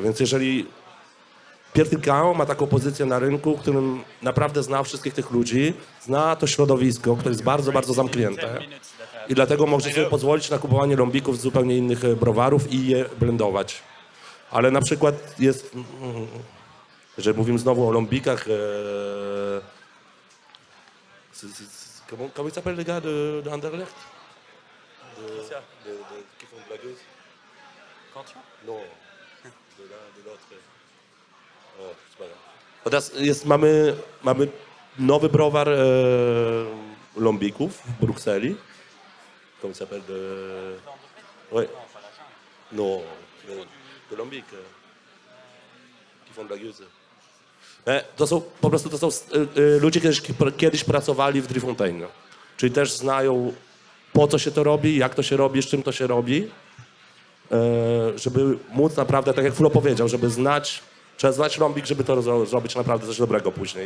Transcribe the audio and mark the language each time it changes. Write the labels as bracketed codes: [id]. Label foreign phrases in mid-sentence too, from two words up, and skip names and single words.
[pl] Więc jeżeli Pierre Tilquin ma taką pozycję na rynku, w którym naprawdę zna wszystkich tych ludzi, zna to środowisko, które jest bardzo, bardzo zamknięte i dlatego może sobie pozwolić na kupowanie lombików z zupełnie innych browarów i je blendować. Ale na przykład jest, jeżeli mówimy znowu o lombikach, [fr] comment s'appelle les gars de Anderlecht? Qui font blagueuse? Cantillon? Non, de l'autre. [pl] O, teraz mamy nowy browar lombików w Brukseli. [fr] Comment ça s'appelle de... Ouais. Non, de lambic. Qui font de la gueuse. [pl] To są po prostu ludzie kiedyś pracowali w Driefontein. Czyli też znają, po co się to robi, jak to się robi, z czym to się robi. Żeby móc naprawdę, tak jak Flo powiedział, trzeba znać ląbik, żeby to zrobić naprawdę coś dobrego później.